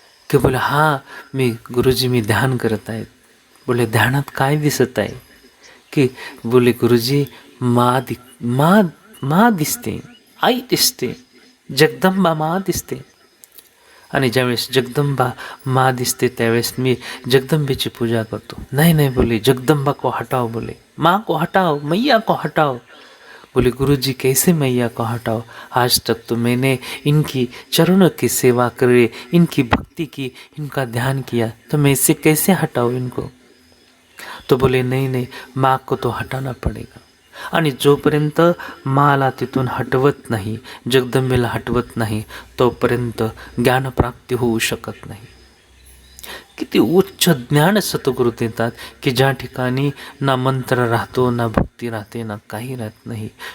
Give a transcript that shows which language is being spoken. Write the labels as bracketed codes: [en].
[mr] की बोले हां मी गुरुजी मी ध्यान करत आहेत. बोले ध्यानात काय दिसत आहे? की बोले गुरुजी मा दिसते, आई दिसते, जगदंबा मा दिसते. आणि ज्यावेळेस जगदंबा मा दिसते त्यावेळेस मी जगदंबेची पूजा करतो. [hi] नहीं नहीं बोले जगदंबा को हटाओ, बोले माँ को हटाओ, मैया को हटाओ. बोले गुरुजी कैसे मैया को हटाओ? आज तक तो मैंने इनकी चरणों की सेवा करे, इनकी भक्ति की, इनका ध्यान किया, तो मैं इससे कैसे हटाऊँ इनको? तो बोले नहीं नहीं, माँ को तो हटाना पडेगा. [mr] आणि जोपर्यंत माला तिथून हटवत नाही, जगदंबेला हटवत नाही, तोपर्यंत ज्ञानप्राप्ती होऊ शकत नाही. किती उच्च ज्ञान सद्गुरू देतात की ज्या ठिकाणी ना मंत्र राहतो, ना भक्ती राहते, ना काही राहत नाही.